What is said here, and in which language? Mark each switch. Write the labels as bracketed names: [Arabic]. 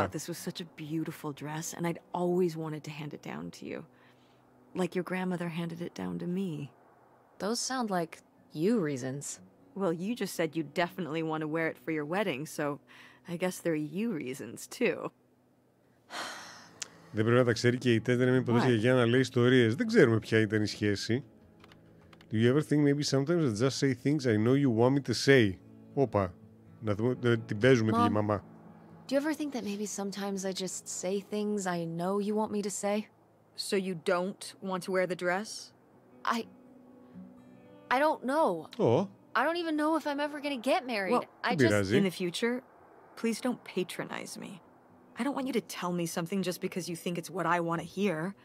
[English] thought this was such a beautiful dress, and I'd always wanted to hand it down to you. Like your grandmother handed it down to me. Those sound like you reasons. Well, you just said you definitely want to wear it for your wedding, so I guess they're you reasons too. [Greek] Δεν πρέπει να τα ξέρει και η Τέντ, να μην ποτέ για να λέει ιστορίες. Δεν ξέρουμε ποια ήταν η σχέση. [English] Do you ever think maybe sometimes I just say things I know you want me to say? [Greek] Όπα. Να δούμε, την παίζουμε τη μαμά. [English] Do you ever think that maybe sometimes I just say things I know you want me to say? So you don't want to wear the dress? I don't know. [Greek] Ω, [English] I don't even know if I'm ever gonna get married. Well, I just [Greek] πειράζει. [English] In the future, please don't patronize me. I don't want you to tell me something just because you think it's what I want to hear.